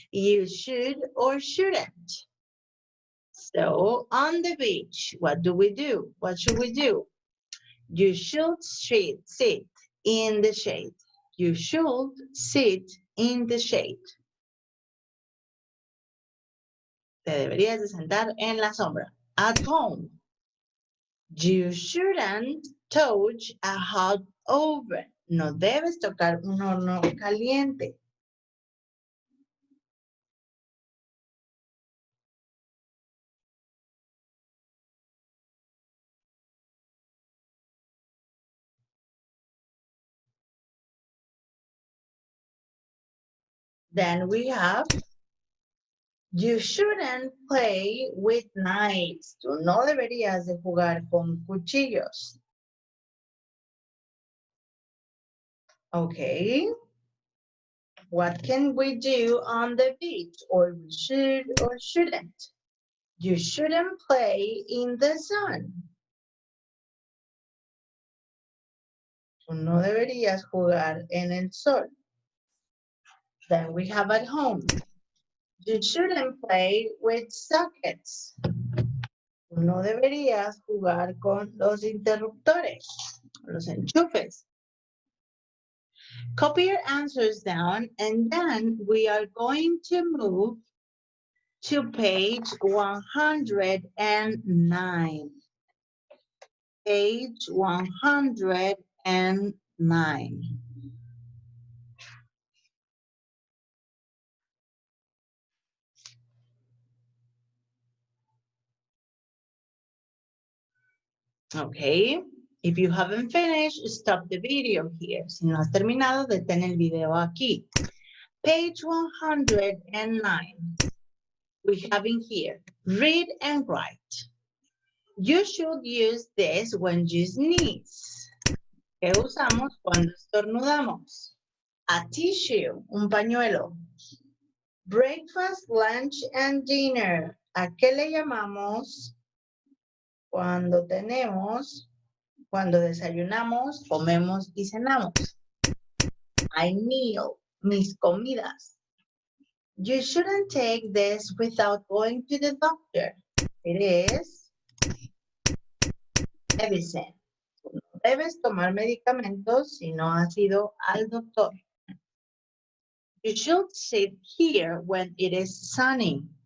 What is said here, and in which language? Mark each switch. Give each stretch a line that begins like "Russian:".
English: You should or shouldn't. So on the beach, what do we do? What should we do? You should sit in the shade. You should sit in the shade.
Spanish: Te deberías de sentar en la sombra.
English: At home. You shouldn't touch a hot oven.
Spanish: No debes tocar un horno caliente.
English: Then we have, you shouldn't play with knives.
Spanish: Tú no deberías de jugar con cuchillos.
English: Okay. What can we do on the beach? Or we should or shouldn't? You shouldn't play in the sun.
Spanish: Tú no deberías jugar en el sol.
English: Then we have at home. You shouldn't play with sockets.
Spanish: Tú no deberías jugar con los interruptores, los enchufes.
English: Copy your answers down, and then we are going to move to page 109. Page 109. Okay, if you haven't finished, stop the video here.
Spanish: Si no has terminado, detén el video aquí.
English: Page 109. We have in here, read and write. You should use this when you sneeze.
Spanish: ¿Qué usamos cuando estornudamos?
English: A tissue,
Spanish: un pañuelo.
English: Breakfast, lunch, and dinner.
Spanish: ¿A qué le llamamos cuando desayunamos, comemos y cenamos?
English: I meal,
Spanish: mis comidas.
English: You shouldn't take this without going to the doctor. It is medicine.
Spanish: No debes tomar medicamentos si no has ido al doctor.
English: You should sit here when it is sunny.